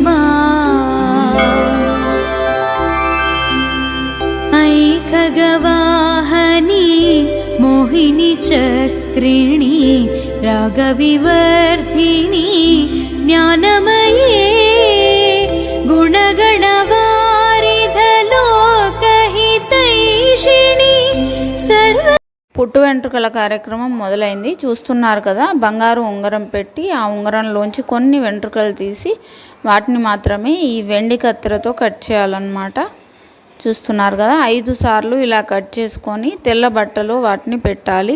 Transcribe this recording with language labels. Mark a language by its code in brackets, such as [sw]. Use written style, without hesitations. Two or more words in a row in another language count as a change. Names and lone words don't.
[sa] ऐ खगवाहनी मोहिनी चक्रिणी रागविवर्धिनी ज्ञानमये गुणगणवारिध लोकहितैषिणी सर्व [te] పుట్టు వెంట్రుకల కార్యక్రమం మొదలైంది. చూస్తున్నారు కదా, బంగారు ఉంగరం పెట్టి ఆ ఉంగరంలోంచి కొన్ని వెంట్రుకలు తీసి వాటిని మాత్రమే ఈ వెండి కత్తెరతో కట్ చేయాలన్నమాట. చూస్తున్నారు కదా, 5 సార్లు ఇలా కట్ చేసుకొని తెల్ల బట్టలో వాటిని పెట్టాలి.